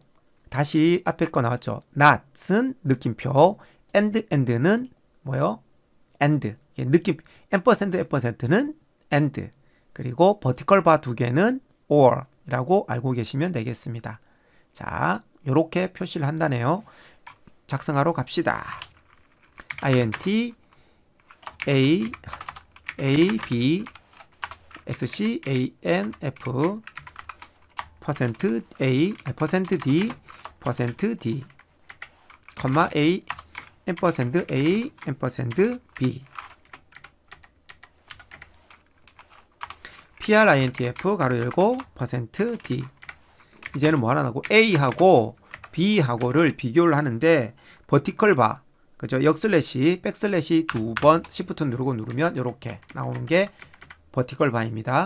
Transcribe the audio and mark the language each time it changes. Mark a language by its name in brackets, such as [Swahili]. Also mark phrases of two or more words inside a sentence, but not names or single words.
[Korean] 다시 앞에 거 나왔죠. not은 느낌표, and는 뭐요? and, 느낌, %는 and, 그리고 버티컬 바 두 개는 or 라고 알고 계시면 되겠습니다. 자, 요렇게 표시를 한다네요. 작성하러 갑시다. [English] int a b s c a n f %a %d %d a %a %b printf [Korean] 가로 열고 [English] %d. [Korean] 이제는 뭐 하나 나고 a하고 b하고를 비교를 하는데 버티컬 바, 그죠? 역슬래시, 백슬래시 두 번 시프트 누르면 이렇게 나오는 게 버티컬 바입니다.